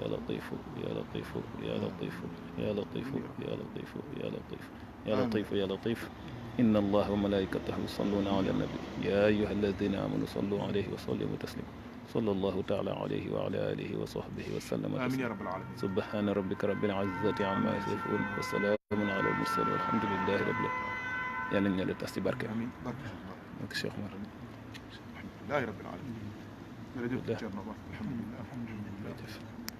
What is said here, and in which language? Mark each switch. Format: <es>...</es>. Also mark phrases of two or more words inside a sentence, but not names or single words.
<ar>يا لطيف يا لطيف يا لطيف يا لطيف يا لطيف يا لطيف يا لطيف يا لطيف. إن الله وملائكته يصلون على النبي يا أيها الذين آمنوا صلوا عليه وسلموا تسليما. صلى الله تعالى عليه وعلى آله وصحبه وسلم آمين يا تسليما. رب العالمين. سبحان ربك رب العزة عما يصفون وسلام على المرسلين والحمد لله رب العالمين.</ar> <wo>yal nañu la tas ci barke آمين barke Allah. ak Cheikh Omar.</wo> <ar>الحمد لله رب العالمين. jërëjëf Thierno Ba alhamdulilah. alhamdulilah.</ar> <wo>jërëjëf.</wo>